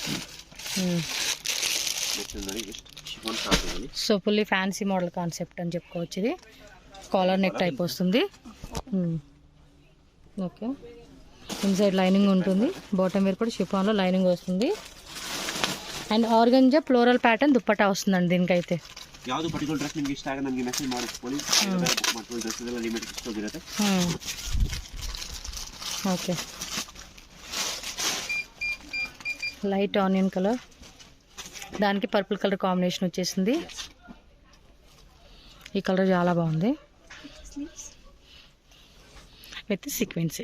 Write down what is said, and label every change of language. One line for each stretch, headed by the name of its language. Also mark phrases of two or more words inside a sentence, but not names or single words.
Telugu: సో
English: fully fancy model concept
Telugu: అని చెప్పుకోవచ్చు. ఇది
English: collar neck type
Telugu: వస్తుంది. ఓకే,
English: inside lining
Telugu: ఉంటుంది.
English: bottom wear
Telugu: కూడా షిఫాన్లో లైనింగ్ వస్తుంది.
English: and organza floral pattern
Telugu: దుప్పటా వస్తుందండి దీనికైతే.
Kannada: ಯಾವುದು
English: particular dress
Kannada: ನಿಮಗೆ ಇಷ್ಟ ಆಗ ನನಗೆ ಮೆಸೇಜ್ ಮಾಡಿಸ್ಕೊಳ್ಳಿ. ಬುಕ್ ಮಾಡ್ಕೊಳ್ಳಿ. ಡ್ರೆಸ್ ಎಲ್ಲ
English: limited stock
Kannada: ಇರುತ್ತೆ.
Telugu: ఓకే,
English: light onion colour,
Telugu: దానికి
English: purple colour combination
Telugu: వచ్చేసింది. ఈ కలర్ చాలా బాగుంది
English: with sequency.